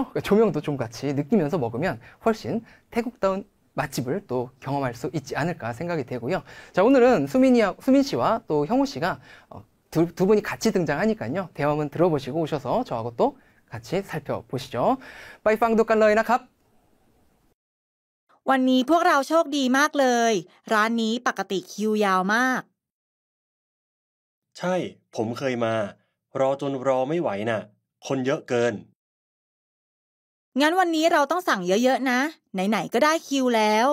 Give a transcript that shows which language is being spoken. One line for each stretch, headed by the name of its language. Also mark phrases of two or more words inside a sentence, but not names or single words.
Korean: 조명도 좀 같이 느끼면서 먹으면 훨씬 태국다운 맛집을 또 경험할 수 있지 않을까 생각이 되고요. 자, 오늘은 수민 씨와 또 형우 씨가 두 분이 같이 등장하니까요. 대화 한번 들어보시고 오셔서 저하고 또 같이 살펴보시죠. 빠이팡도 깔러이나 갑.
Thai: วันนี้พวกเราโชคดีมากเลยร้านนี้ปกติคิวยาวมาก ใช่ผมเคยมารอจนรอไม่ไหวน่ะคนเยอะเกิน งั้นวันนี้เราต้องสั่งเยอะๆนะไหนๆก็ได้คิวแล้ว